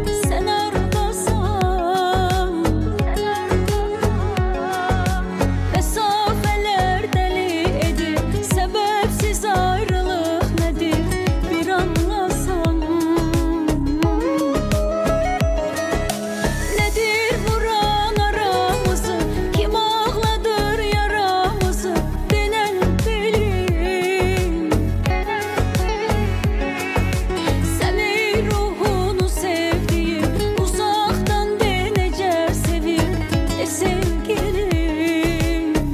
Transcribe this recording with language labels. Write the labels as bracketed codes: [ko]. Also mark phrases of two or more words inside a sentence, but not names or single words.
[az] Sən aradasan, məsafələr dəli edir, səbəbsiz ayrılıq nədir? Bir anlasan. [tr] Nedir vuran aramızı, kim ağladır yaramızı? [az] Denən bilir. [tr] Sen ey ruhunu sevdiğim, uzaktan de [az] necə sevir sevgilim.